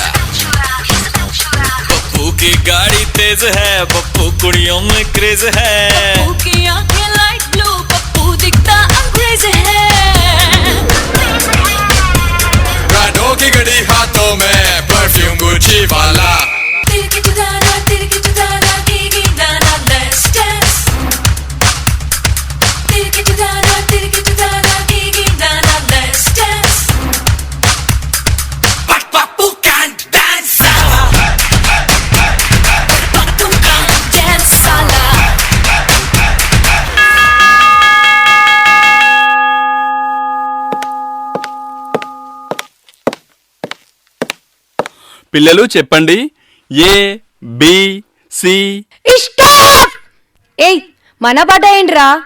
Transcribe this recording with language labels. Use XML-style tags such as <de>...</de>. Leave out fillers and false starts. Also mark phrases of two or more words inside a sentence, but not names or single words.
<hi>पप्पू की गाड़ी तेज है, पप्पू कुड़ियों में क्रेज है, पप्पू की आंखें</hi> <en>light blue,</en> <hi>पप्पू दिखता अंग्रेज है, ब्रांडो की घड़ी हाथों में, परफ्यूम गुची वाला, तिरकी तुदाना गिगी दाना,</hi> <en>let's dance. Tirki tudana gigi dana, let's dance. But Papu can't dance. Papu can't dance sala.</en> <te>పిల్లలు చెప్పండి, ఏ బి సి. స్టాప్. ఏయ్, మన పాట ఏంట్రా?</te>